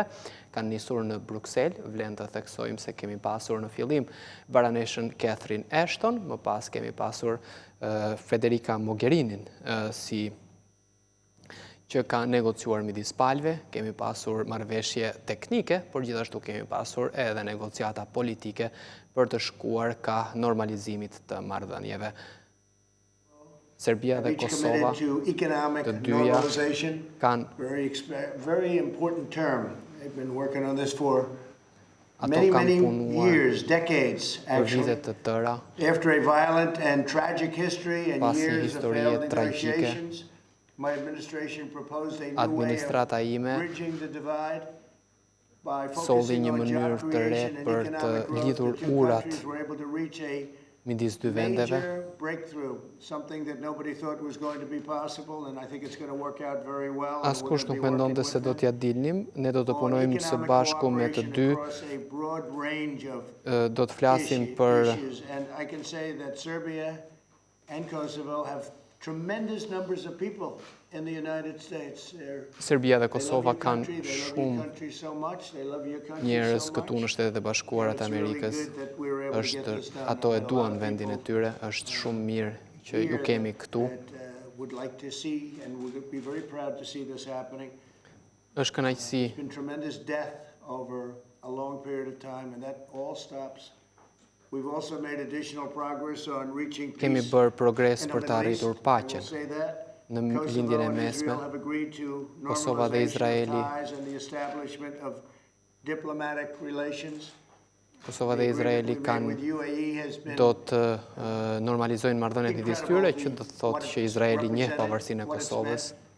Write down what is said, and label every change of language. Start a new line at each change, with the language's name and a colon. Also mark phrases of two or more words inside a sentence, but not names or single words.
Albanian: Kanë nisur në Bruksel, vlen të theksojmë se kemi pasur në fillim baroneshën Catherine Ashton, më pas kemi pasur Federica Mogherinin që ka negociuar midis palëve, kemi pasur marrëveshje teknike, por gjithashtu kemi pasur edhe negociata politike për të shkuar ka normalizimit të marrëdhënieve. Serbia dhe Kosova, të dyja, kanë
English: very important term. They've been working on this for
Albanian: ato
English: many
Albanian: kanë punuar
English: years, decades,
Albanian: për
English: actually.
Albanian: vite të tëra,
English: After a violent and tragic history and
Albanian: pasi
English: years of
Albanian: historie
English: failed
Albanian: tragjike,
English: negotiations, my administration proposed a new way
Albanian: administrata
English: of
Albanian: ime
English: bridging the divide by
Albanian: solli
English: focusing
Albanian: një
English: on
Albanian: mënyrë
English: job
Albanian: të re
English: creation and
Albanian: për të
English: economic growth.
Albanian: lidhur
English: The two
Albanian: urat
English: countries were able to reach a
Albanian: midis dy vendeve.
English: major breakthrough, something that nobody thought was going to be possible, and I think it's going to work out very well.
Albanian: Askush nuk mendonte se do t'ja dilnim, ne do të punojmë së bashku me të dy, do të flasim për
English: And I can say that Serbia and Kosovo have tremendous numbers of people in the United States.
Albanian: Serbia dhe Kosova kanë shumë njerëz këtu në Shtetet e Bashkuara të Amerikës. Ato e duan vendin e tyre, është shumë mirë që ju kemi këtu. Është kënaqësi.
English: There's been tremendous death over a long period of time, and that all stops. We've also made additional progress on reaching peace.
Albanian: Kemi bërë progres për të arritur paqen. Në lindjen e mesme, Kosova dhe Izraeli do të normalizojnë marrëdhëniet midis tyre, që do të thotë që Izraeli njeh pavarësinë e Kosovës.